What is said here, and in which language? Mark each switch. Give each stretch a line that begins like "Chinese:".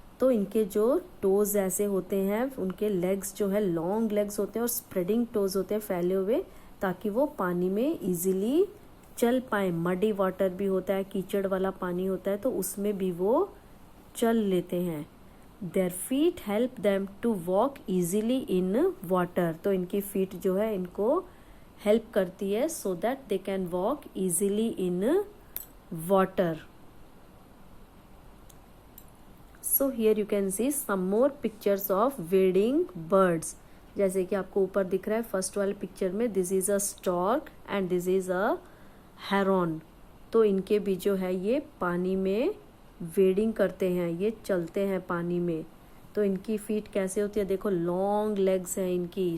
Hindi: तो इनके जो टोज ऐसे होते हैं, उनके लेग्स जो है लॉन्ग लेग्स होते हैं और स्प्रेडिंग टोज होते हैं फैले हुए, ताकि वो पानी में इजीली चल पाए। मडी वाटर भी होता है, कीचड़ वाला पानी होता है, तो उसमें भी वो चल लेते हैं।
English: Their feet help them to walk easily in water.
Hindi: तो इनकी feet जो है इनको help करती है
English: so that they can walk easily in water. So here you can see some more pictures of wading birds.
Hindi: जैसे कि आपको ऊपर दिख रहा है फर्स्ट वाले पिक्चर में,
English: this is a stork and this is a heron.
Hindi: तो इनके भी जो है ये पानी में वेडिंग करते हैं, ये चलते हैं पानी में। तो इनकी फीट कैसे होती है देखो, लॉन्ग लेग्स हैं इनकी।